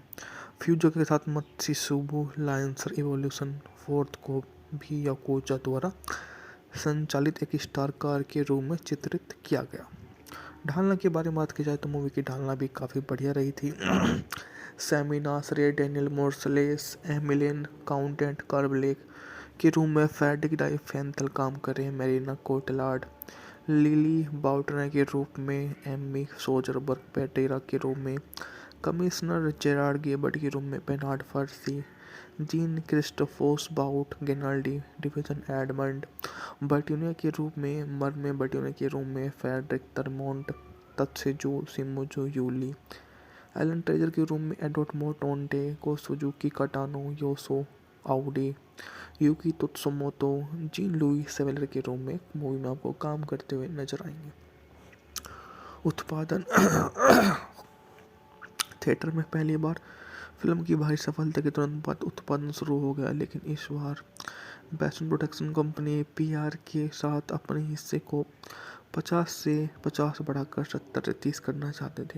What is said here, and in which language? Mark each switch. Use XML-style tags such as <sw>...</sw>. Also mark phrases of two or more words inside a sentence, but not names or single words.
<hi>फ्यूजो के साथ मत्स्युबु लायंसर इवोल्यूशन 4 को भी याकुजा द्वारा संचालित एक स्टार कार के रूप में चित्रित किया गया। ढालना के बारे में बात की जाए तो मूवी की ढालना भी काफ़ी बढ़िया रही थी। सैमी नासरे, डैनियल मोर्सलेस, एमिलियन काउंटेंट कार्बलेक के रूप में फ्रेडरिक डाइफेंथल काम कर रहे हैं। मेरिना कोटलार्ड, लिली बाउटने के रूप में एम्मी सोजरबर्ग, पेटेरा के रूप में कमिश्नर जेरार्ड गेबर्ट के रूप में बेनार्ड फर्सी, जीन क्रिस्टोफोस बाउट, गेनाल्डी डिवीजन एडमंड बर्ट्यूनिया के रूप में मर्मे बर्ट्यूनिया के रूप में फ्रेडरिक तरमोंट, तत्सेजू सिमुजू यूली, एलन ट्रेजर के रूप में एडवर्ड मोटोंटे को सुजुकी कटानो, योसो आउडी, यूकी तुत्सुमोतो, जीन लुई सेवेलर के रूप में मूवी में आपको काम करते हुए नजर आएंगे। उत्पादन थिएटर में पहली बार फिल्म की भारी सफलता के तुरंत बाद उत्पादन शुरू हो गया, लेकिन इस बार बैसन प्रोडक्शन कंपनी पीआर के साथ अपने हिस्से को 50 से 50 बढ़ाकर 70-30 करना चाहते थे।</hi>